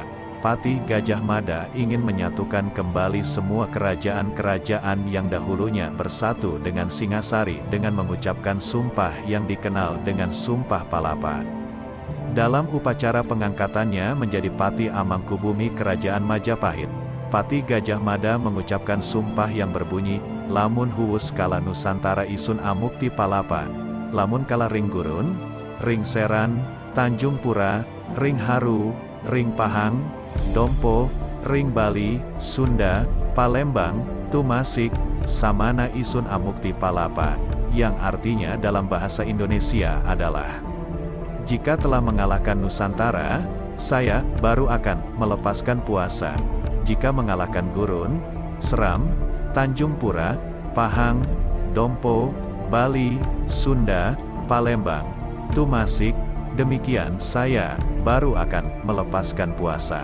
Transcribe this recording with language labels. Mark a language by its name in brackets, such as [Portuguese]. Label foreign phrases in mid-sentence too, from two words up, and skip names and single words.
[Indonesian] Pati Gajah Mada ingin menyatukan kembali semua kerajaan-kerajaan yang dahulunya bersatu dengan Singasari dengan mengucapkan sumpah yang dikenal dengan Sumpah Palapa. Dalam upacara pengangkatannya menjadi Pati Amangkubumi Kerajaan Majapahit, Pati Gajah Mada mengucapkan sumpah yang berbunyi, [Kawi] lamun huwus kala Nusantara isun amukti palapa, lamun kala ring Gurun, ring Seran, Tanjung Pura, ring Haru, ring Pahang, Dompo, ring Bali, Sunda, Palembang, Tumasik, samana isun amukti palapa, [Indonesian] yang artinya dalam bahasa Indonesia adalah, jika telah mengalahkan Nusantara, saya baru akan melepaskan puasa. Jika mengalahkan Gurun, Seram, Tanjung Pura, Pahang, Dompo, Bali, Sunda, Palembang, Tumasik, demikian saya baru akan melepaskan puasa.